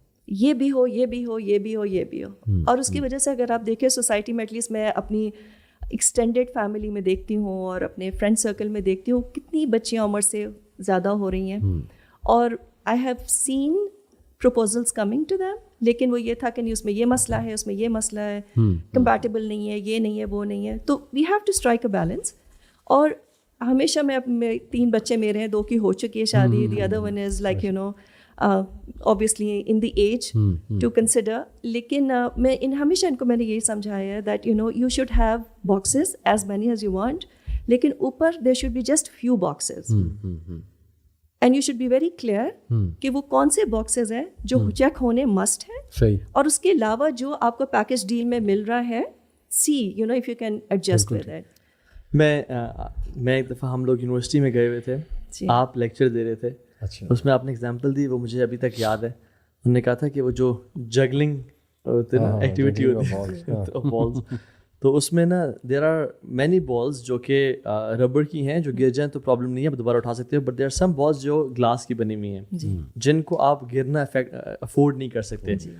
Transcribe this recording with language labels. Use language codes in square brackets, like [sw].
[ur] یہ بھی ہو, یہ بھی ہو, یہ بھی ہو, یہ بھی ہو. اور اس کی وجہ سے اگر آپ دیکھیں سوسائٹی میں, ایٹ لیسٹ میں اپنی ایکسٹینڈیڈ فیملی میں دیکھتی ہوں اور اپنے فرینڈ سرکل میں دیکھتی ہوں, کتنی بچیاں عمر سے زیادہ ہو رہی ہیں, اور [en] I have seen proposals coming to them, [ur] لیکن وہ یہ تھا کہ نہیں اس میں یہ مسئلہ ہے, اس میں یہ مسئلہ ہے, کمپیٹیبل نہیں ہے, یہ نہیں ہے, وہ نہیں ہے. [en] تو we have to strike a balance. [ur] اور ہمیشہ میں 3 بچے میرے ہیں, 2 کی ہو چکی ہے شادی, [en] The other one is like you know obviously in the age to consider. [ur] لیکن میں ہمیشہ ان کو میں نے یہی سمجھایا ہے [en] that you know you should have boxes as many as you want, [ur] لیکن اوپر [en] there should be just few boxes and you should be very clear [ur] کہ وہ کون سے boxes ہیں جو چیک ہونے must ہیں, اور اس کے علاوہ جو آپ کو پیکج ڈیل میں مل رہا ہے [en] see you know if you can adjust with it. [ur] میں ایک دفعہ ہم لوگ یونیورسٹی میں گئے ہوئے تھے, آپ لیکچر دے رہے تھے, اس میں آپ نے ایگزامپل دی, وہ مجھے ابھی تک یاد ہے. انہوں نے کہا تھا کہ وہ جو جگلنگ ہوتے نا ایکٹیویٹی ہوتی ہے بالز, تو اس میں نا [en] there are many balls [ur] جو کہ ربڑ کی ہیں, جو گر جائیں تو پرابلم نہیں ہے, دوبارہ اٹھا سکتے ہو, [en] but there are some balls [ur] جو گلاس کی بنی ہوئی ہیں جن کو آپ گرنا افورڈ نہیں کر سکتے.